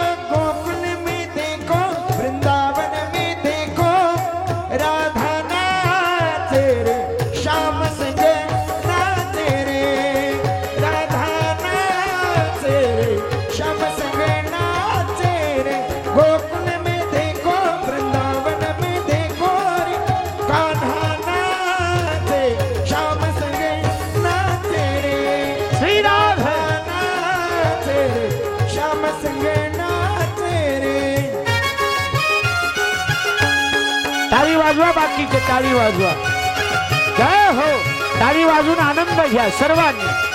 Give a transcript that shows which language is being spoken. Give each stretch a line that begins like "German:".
Hindi: गोकुल में देखो, वृंदावन में देखो, राधा नाचे रे, श्याम संगे नाचे रे, राधा नाचे रे, श्याम संगे नाचे रे. गोकुल में देखो, वृंदावन में देखो रे, कान्हा नाचे, श्याम संगे नाचे रे, श्री राधा नाचे रे, श्याम संगे नाचे रे.
Marathi: टाळी वाजवा, बाकीचे टाळी वाजवा. काय हो, टाळी वाजून आनंद घ्या सर्वांनी.